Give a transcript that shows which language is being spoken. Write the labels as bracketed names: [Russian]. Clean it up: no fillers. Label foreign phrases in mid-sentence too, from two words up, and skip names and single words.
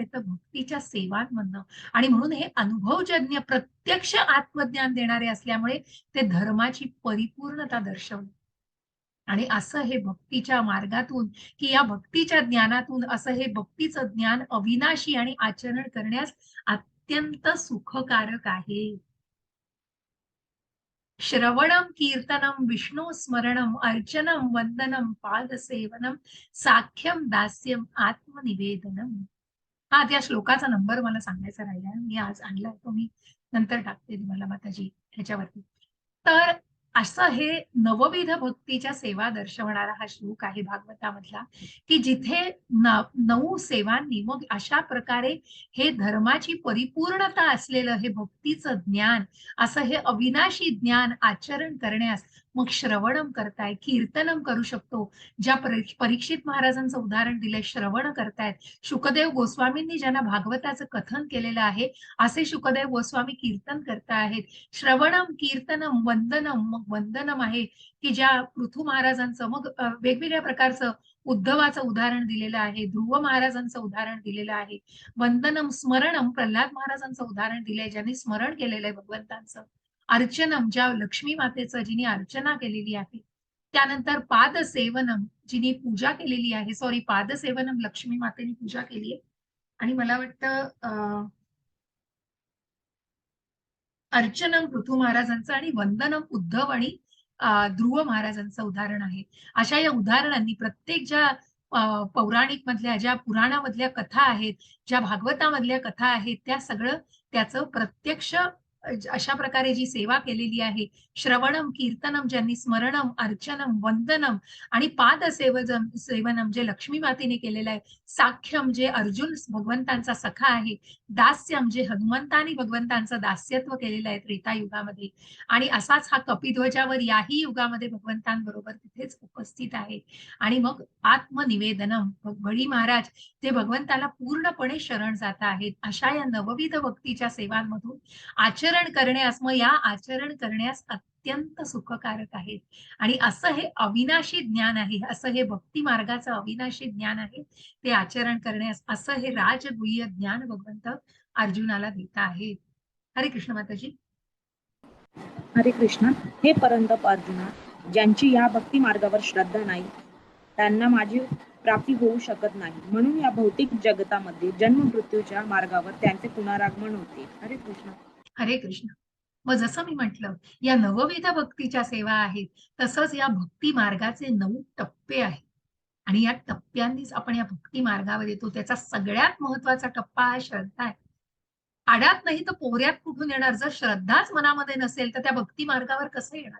[Marathi] तर भक्तीच्या सेवांमधनं. आणि म्हणून हे अनुभवजन्य प्रत्यक्ष आत्मज्ञान देणारे असल्यामुळे ते धर्माची परिपूर्णता दर्शवते. आणि असं हे भक्तीच्या मार्गातून, की या भक्तीच्या ज्ञानातून असं हे भक्तीचं ज्ञान अविनाशी आणि आचरण करण्यास अत्यंत सुखकारक आहे. [Sanskrit] श्रवणं कीर्तनं विष्णू स्मरणं अर्चनं वंदनं पादसेवनं साख्यं दास्यं आत्मनिवेदनम. [Marathi] हा, त्या श्लोकाचा नंबर मला सांगायचा राहिला, मी आज आणलाय तो, मी नंतर टाकते तुम्हाला माताजी ह्याच्यावरती. तर असं हे नवविध भक्तीच्या सेवा दर्शवणारा हा श्लोक आहे भागवतामधला, की जिथे 9 सेवांनी मग अशा प्रकारे हे धर्माची परिपूर्णता असलेलं हे भक्तीचं ज्ञान, असं हे अविनाशी ज्ञान आचरण करण्यास मग श्रवणम करताय, कीर्तनम करू शकतो. ज्या परीक्षित महाराजांचं उदाहरण दिलंय, श्रवण करतायत. शुकदेव गोस्वामींनी ज्यांना भागवताचं कथन केलेलं आहे, असे शुकदेव गोस्वामी कीर्तन करता आहेत. [Sanskrit] श्रवणम, कीर्तनम, वंदनम. [Marathi] मग वंदनम आहे, की ज्या पृथू महाराजांचं, मग वेगवेगळ्या प्रकारचं उद्धवाचं उदाहरण दिलेलं आहे, ध्रुव महाराजांचं उदाहरण दिलेलं आहे. [Sanskrit] वंदनम, स्मरणम, [Marathi] प्रल्हाद महाराजांचं उदाहरण दिलंय, ज्यांनी स्मरण केलेलं आहे भगवंतांचं. अर्चनम, ज्या लक्ष्मी मातेचं जिने अर्चना केलेली आहे. त्यानंतर पादसेवनम, जिने पूजा केलेली आहे, सॉरी, पादसेवनम लक्ष्मी मातेने पूजा केली आहे. आणि मला वाटतं अर्चनम पृथू महाराजांचं आणि वंदनम उद्धव आणि ध्रुव महाराजांचं उदाहरण आहे. अशा या उदाहरणांनी प्रत्येक ज्या पौराणिक मधल्या, ज्या पुराणामधल्या कथा आहेत, ज्या भागवतामधल्या कथा आहेत, त्या सगळं त्याचं प्रत्यक्ष अशा प्रकारे जी सेवा केलेली आहे, [Sanskrit] श्रवणम, कीर्तनम, [Marathi] ज्यांनी [Sanskrit] स्मरणम, अर्चनम, वंदनम [Marathi] आणि सेवनम जे लक्ष्मी मातेने केलेलं आहे, साख्यम जे अर्जुन भगवंतांचा सखा आहे, दास्यम जे हनुमंतानी भगवंतांचं दास्यत्व केलेलं आहे त्रेतायुगामध्ये, आणि असाच हा कपिध्वजावर याही युगामध्ये भगवंतांबरोबर तिथेच उपस्थित आहे. आणि मग आत्मनिवेदनम, बळी महाराज ते भगवंताला पूर्णपणे शरण जात आहेत. अशा या नवविध भक्तीच्या सेवांमधून आचरण करण्यास, मग या आचरण करण्यास अत्यंत सुखकारक आहेत. आणि असं हे अविनाशी ज्ञान आहे, असं हे भक्ती मार्गाचं अविनाशी ज्ञान आहे, ते आचरण करण्यास असं हे राजगुह्य ज्ञान भगवंत अर्जुनाला देत आहेत. [Sanskrit] हरे कृष्ण माताजी. हरे कृष्ण. [Marathi] हे परंतप अर्जुना, ज्यांची या भक्ती मार्गावर श्रद्धा नाही, त्यांना माझी प्राप्ती होऊ शकत नाही. म्हणून या भौतिक जगतामध्ये जन्म मृत्यूच्या मार्गावर त्यांचे पुनरागमन होते. [Sanskrit] हरे कृष्ण. हरे कृष्ण. [Marathi] मग जसं मी म्हटलं, या नवविध भक्तीच्या सेवा आहेत, तसंच या भक्ती मार्गाचे 9 टप्पे आहेत. आणि या टप्प्यांनीच आपण या भक्ती मार्गावर येतो. त्याचा सगळ्यात महत्वाचा टप्पा हा श्रद्धा आहे. आड्यात नाही तर पोऱ्यात कुठून येणार? जर श्रद्धाच मनामध्ये नसेल, तर त्या भक्ती मार्गावर कसं येणार?